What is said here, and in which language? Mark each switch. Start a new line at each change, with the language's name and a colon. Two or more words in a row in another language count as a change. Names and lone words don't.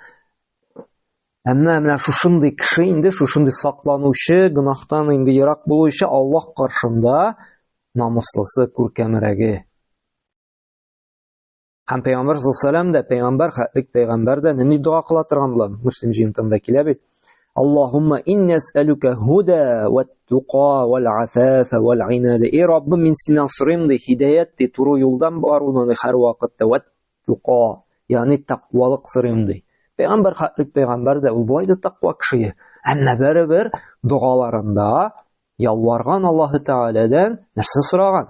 Tatar: Әмма менә шушындый кеше инде, шушындый сакланучы, гынаһтан инде ерак булучы Аллаһ каршында намуслысы, күркәмрәге. Һәм Пәйгамбер
Arabic: صلى الله عليه وسلم
Tatar: да, пәйгамбер, хәтлек пәйгамбер да нинди дуа кыла торган була? Муслим җыентында килә бит.
Arabic: اللهم إني أسألك الهدى والتقى والعفاف والغنى.
Tatar: Раббым, мин синнән сорыйм ди, хидаят ди, туры юлдан баруны һәр вакытта, ват-туқа, ягъни тақвалык сорыйм ди. Пәйгамбер, хәтлек пәйгамбер да ул булай да тақва кеше. Әмма бер дуаларында ялварган Аллаһ Тәгаләдән нәрсә сораган?